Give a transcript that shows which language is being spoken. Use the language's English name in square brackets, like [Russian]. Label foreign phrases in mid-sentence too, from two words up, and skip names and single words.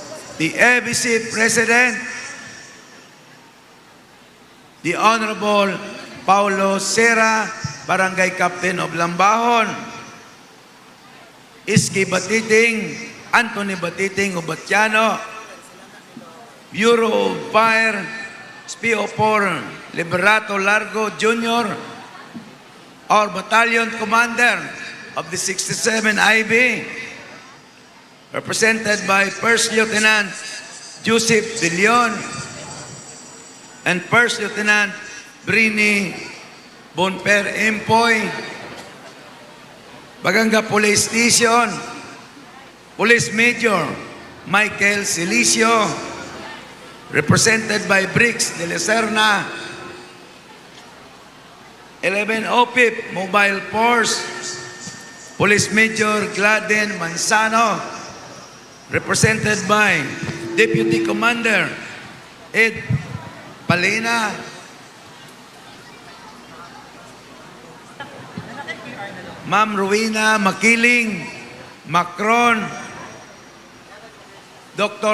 [English] the ABC President, the Honorable Paulo Serra, Barangay Captain of Lambahon, Iski Batiting, Anthony Batiting of Batiano, Bureau of Fire, SPO4 Liberato Largo Jr., our Battalion Commander of the 67 IB, represented by First Lieutenant Joseph De Leon and First Lieutenant Brini Bonper Empoy, Baganga Police Station, Police Major Michael Silicio, represented by Briggs de la Serna, 11 OPIP Mobile Force, Police Major Gladden Manzano, represented by Deputy Commander Ed Palena, Ma'am Rowena Makiling, Macron, Dr.